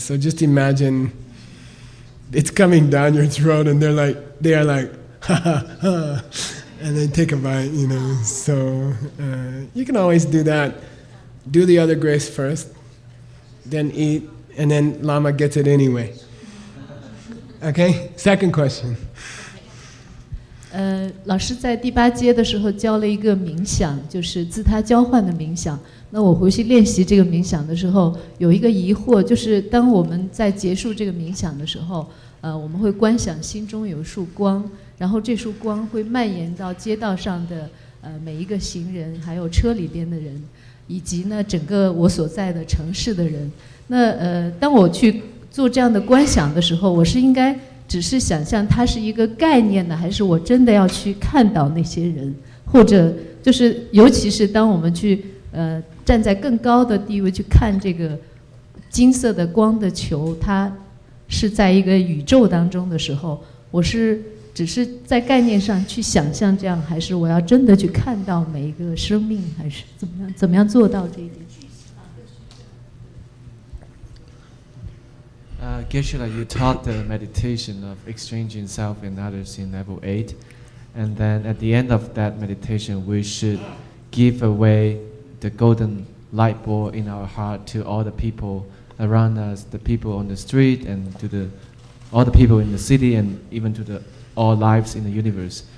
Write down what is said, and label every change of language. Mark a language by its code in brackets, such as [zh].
[en] So just imagine it's coming down your throat, and they are like, ha ha ha, and then take a bite, you know. So you can always do that. Do the other grace first, then eat, and then Lama gets it anyway. Okay? Second question. [zh] 老师在第8阶的时候教了一个冥想，就是自他交换的冥想。那我回去练习这个冥想的时候，有一个疑惑，就是当我们在结束这个冥想的时候，我们会观想心中有一束光，然后这束光会蔓延到街道上的每一个行人，还有车里边的人，以及呢整个我所在的城市的人。那当我去做这样的观想的时候，我是应该只是想象它是一个概念呢，还是我真的要去看到那些人，或者就是尤其是当我们去站在更高的地位去看这个金色的光的球，它是在一个宇宙当中的时候，我是只是在概念上去想象这样，还是我要真的去看到每一个生命，还是怎么样做到这一点 [en] ？Geshe, you taught the meditation of exchanging self and others in level 8, and then at the end of that meditation, we should give away the golden light ball in our heart to all the people around us, the people on the street, and to all the people in the city, and even to all lives in the universe.